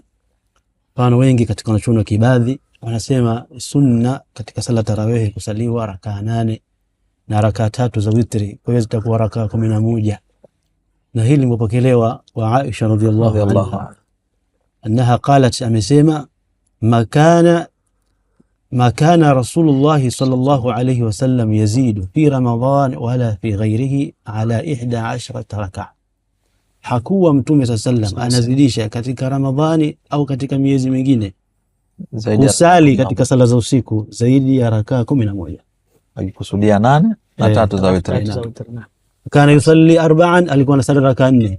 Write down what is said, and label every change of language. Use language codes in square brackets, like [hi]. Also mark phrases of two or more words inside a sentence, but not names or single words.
[sw] Pana wengi katika wanachuoni wa Kibadhi wanasema sunna katika sala tarawih kusaliwa rakaa 8 na rakaa 3 za witri, kwa hiyo zitakuwa rakaa 11. Na hili limepokelewa wa Aisha [ar] رضي الله عنها أنها قالت, [sw] amesema [ar] ما كان رسول الله صلى الله عليه وسلم يزيد في رمضان ولا في غيره على 11 ركعة. [sw] hakuwa Mtume sallam anazidisha katika Ramadhani au katika miezi mingine kusali katika sala za usiku zaidi ya rakaa 11, akikusudia 8 na 3 za witri. [ar] كان يصلي 4, [sw] alikuwa anasali rakaa 4.